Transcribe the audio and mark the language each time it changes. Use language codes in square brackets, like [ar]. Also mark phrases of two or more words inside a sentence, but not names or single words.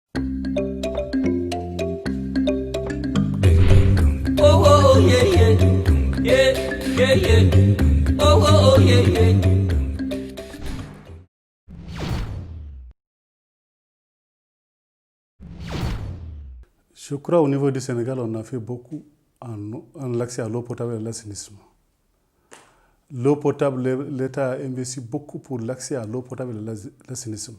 [fr] Oh, oh, yeah, yeah. Yeah, yeah, yeah. Oh, oh, yeah, yeah. Je crois au niveau du Sénégal, on a fait beaucoup en l'accès à l'eau potable et à l'assainissement. L'eau potable, l'État a investi beaucoup pour l'accès à l'eau potable et à l'assainissement.